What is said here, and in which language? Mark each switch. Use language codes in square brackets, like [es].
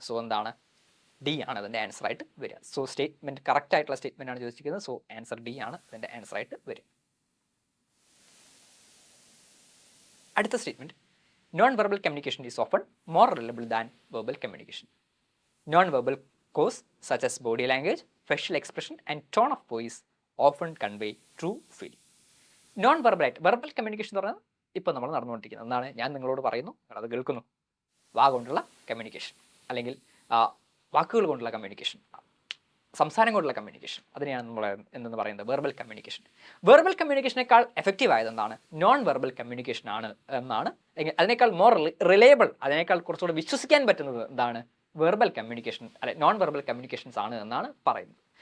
[ml] So എന്താണ് D ആണ് അതിൻ്റെ ആൻസർ ആയിട്ട് വരിക. സോ സ്റ്റേറ്റ്മെൻറ്റ് കറക്റ്റ് ആയിട്ടുള്ള സ്റ്റേറ്റ്മെൻ്റ് ആണ് ചോദിച്ചിരിക്കുന്നത്. സോ ആൻസർ ഡി ആണ് അതിൻ്റെ ആൻസർ ആയിട്ട് വരിക. അടുത്ത [en] Statement, non verbal communication is often more reliable than verbal communication. Non verbal cues such as body language, facial expression and tone of voice often convey true feeling. [ml] Non വെർബലായിട്ട് verbal communication എന്ന് പറഞ്ഞാൽ ഇപ്പോൾ നമ്മൾ നടന്നുകൊണ്ടിരിക്കുന്നത് എന്താണ്, ഞാൻ നിങ്ങളോട് പറയുന്നു, അത് കേൾക്കുന്നു, വാ കൊണ്ടുള്ള കമ്മ്യൂണിക്കേഷൻ അല്ലെങ്കിൽ വാക്കുകൾ കൊണ്ടുള്ള കമ്മ്യൂണിക്കേഷൻ, സംസാരം കൊണ്ടുള്ള കമ്മ്യൂണിക്കേഷൻ, അതിനെയാണ് നമ്മൾ എന്തെന്ന് പറയുന്നത് വെർബൽ കമ്മ്യൂണിക്കേഷൻ. വെർബൽ കമ്മ്യൂണിക്കേഷനേക്കാൾ എഫക്റ്റീവ് ആയത് എന്താണ്, നോൺ വെർബൽ കമ്മ്യൂണിക്കേഷൻ ആണ് എന്നാണ്, അല്ലെങ്കിൽ അതിനേക്കാൾ മോർ റിലയബിൾ, അതിനേക്കാൾ കുറച്ചുകൂടെ വിശ്വസിക്കാൻ പറ്റുന്നത് എന്താണ്, വെർബൽ കമ്മ്യൂണിക്കേഷൻ അല്ലെ നോൺ വെർബൽ കമ്മ്യൂണിക്കേഷൻസ് ആണ് എന്നാണ് പറയുന്നത്.